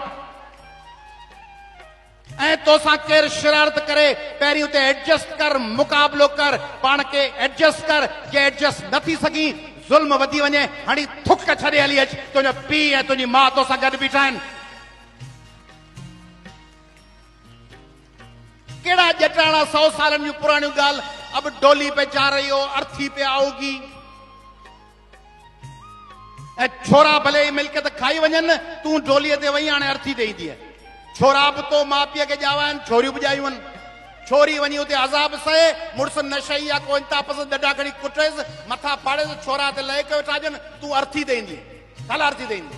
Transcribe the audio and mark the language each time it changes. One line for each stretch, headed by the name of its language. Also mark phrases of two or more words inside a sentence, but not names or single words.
Sindhi: ऐं तोसां केरु शरारत करे पहिरीं उते एडजस्ट कर, मुक़ाबलो कर, पाण खे एडजस्ट कर, जे एडजस्ट न थी सघी, ज़ुल्म वधी वञे, हाणे थुक छॾे हली अच, तुंहिंजो पीउ ऐं तुंहिंजी माउ तोसां गॾु बीठा आहिनि। केड़ा जटाणा 100 सालन जूं पुराणियूं ॻाल्हि,
Hindi: अब डोली पे जा रही हो, अर्थी पे आओगी,
Sindhi: ऐं छोरा भले ही मिल्कियत खाई वञनि, तूं डोलीअ ते वही हाणे अर्थी ॾेई थी, छोरा बि तो माउ पीउ खे ॼावाइनि, छोरियूं बि ॼायूं आहिनि, छोरी वञी उते अज़ाब सहे, मुड़ुस नशई आहे, को इंता पसंदि ॾढा खणी कुटेसि, मथां पाड़ेसि, छोरा ते लहे कयो वेठा हुजनि, तूं अर्थी ॾेईंदी, छाला अर्थी ॾेईंदी।